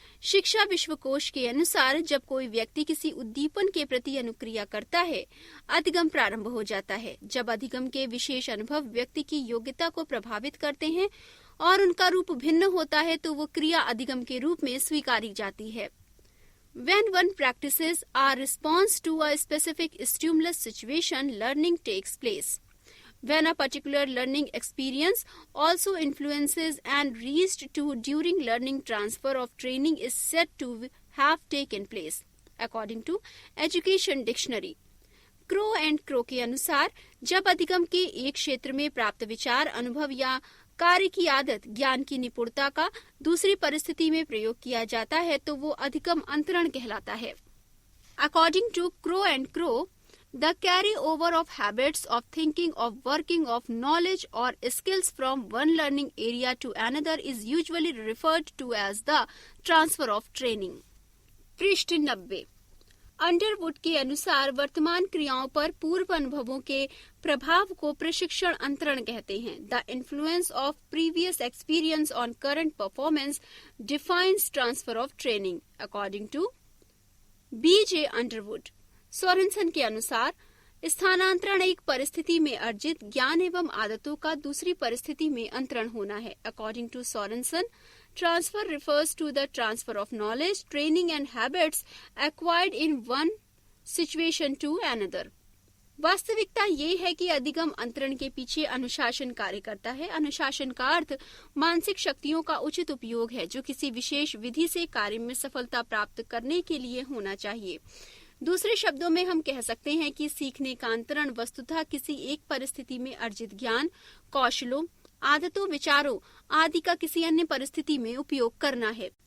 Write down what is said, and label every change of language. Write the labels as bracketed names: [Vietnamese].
[Hindi] शिक्षा विश्वकोश के अनुसार जब कोई व्यक्ति किसी उद्दीपन के प्रति अनुक्रिया करता है, अधिगम प्रारंभ हो जाता है। जब अधिगम के विशेष अनुभव व्यक्ति की योग्यता को प्रभावित करते हैं और उनका रूप भिन्न होता है तो वो क्रिया अधिगम के रूप में स्वीकारी जाती है। [English] When one practices a response to a specific stimulus situation, learning takes place. When a particular learning experience also influences and reached to during learning, transfer of training is said to have taken place, according to Education Dictionary. [Hindi] Crow and crow के अनुसार जब अधिगम के एक क्षेत्र में प्राप्त विचार, अनुभव या कार्य की आदत, ज्ञान की निपुणता का दूसरी परिस्थिति में प्रयोग किया जाता है तो वो अधिगम अंतरण कहलाता है। [English] According to Crow and Crow, the carry over of habits of thinking, of working, of knowledge और skills from one learning area to another is usually referred to as the transfer of training. [Hindi] पृष्ठ 90। Underwood के अनुसार वर्तमान क्रियाओं पर पूर्व अनुभवों के प्रभाव को प्रशिक्षण अंतरण कहते हैं। [English] The influence of previous experience on current performance defines transfer of training, according to B.J. Underwood. [Hindi] Sorensen के अनुसार स्थानांतरण एक परिस्थिति में अर्जित ज्ञान एवं आदतों का दूसरी परिस्थिति में अंतरण होना है। [English] According to Sorenson, transfer refers to the transfer of knowledge, training and habits acquired in one situation to another. [Hindi] वास्तविकता ये है कि अधिगम अंतरण के पीछे अनुशासन कार्य करता है। अनुशासन का अर्थ मानसिक शक्तियों का उचित उपयोग है जो किसी विशेष विधि से कार्य में सफलता प्राप्त करने के लिए होना चाहिए। दूसरे शब्दों में हम कह सकते हैं कि सीखने का अंतरण वस्तुतः किसी एक परिस्थिति में अर्जित ज्ञान, कौशलों, आदतों, विचारों आदि का किसी अन्य परिस्थिति में उपयोग करना है।